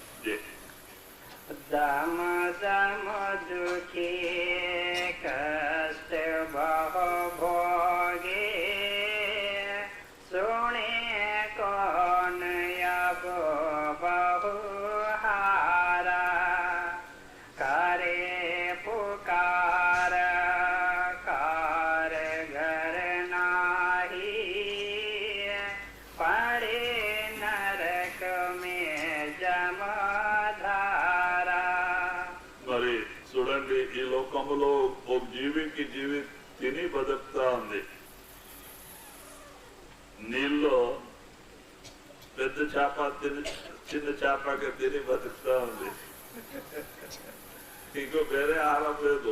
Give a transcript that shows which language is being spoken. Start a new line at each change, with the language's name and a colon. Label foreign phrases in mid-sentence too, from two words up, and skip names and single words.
Hindi: दम दम दुःखी कष्ट बहु भोगे सुने कौन यब बहु हारा करे पुकार कार घर नाही पड़े नरक में जमधारा.
Telugu: మరి చూడండి, ఈ లోకములో ఒక జీవికి జీవి తిని బతుకుతా ఉంది. నీళ్ళలో పెద్ద చేప తిని చిన్న చేపకి తిని బతుకుతా ఉంది. ఇంకో వేరే ఆహారం లేదు.